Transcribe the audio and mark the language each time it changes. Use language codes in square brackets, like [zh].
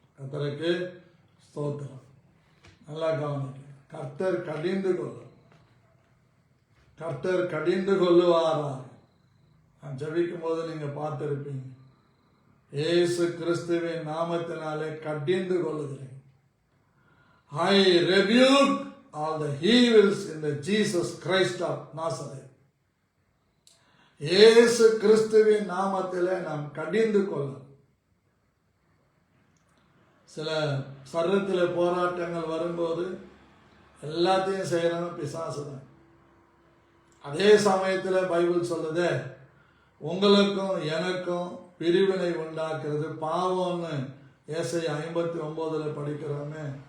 [ta] கர்த்தருக்கு ஸ்தோத்திரம். நல்லா கவனிக்க. கர்த்தர் கடிந்து கொள்ளும். கர்த்தர் கடிந்து கொள்ளுவாராக. நான் ஜெபிக்கும் போது நீங்க பார்த்திருப்பீங்க, இயேசு கிறிஸ்துவின் நாமத்தினாலே கடிந்து கொள்ளுகிறேன். [en] I rebuke all the evils in the Jesus Christ of Nazareth. [ta] இயேசு கிறிஸ்துவின் நாமத்திலே நாம் கடிந்து கொள்ளலாம். சில சரீரத்தில் போராட்டங்கள் வரும்போது எல்லாத்தையும் செய்யறவன் பிசாசு தான். அதே சமயத்தில் பைபிள் சொல்லுதே, உங்களுக்கும் எனக்கும் பிரிவினை உண்டாக்குறது பாவம்னு ஏசாயா 59 படிக்கிறோமே.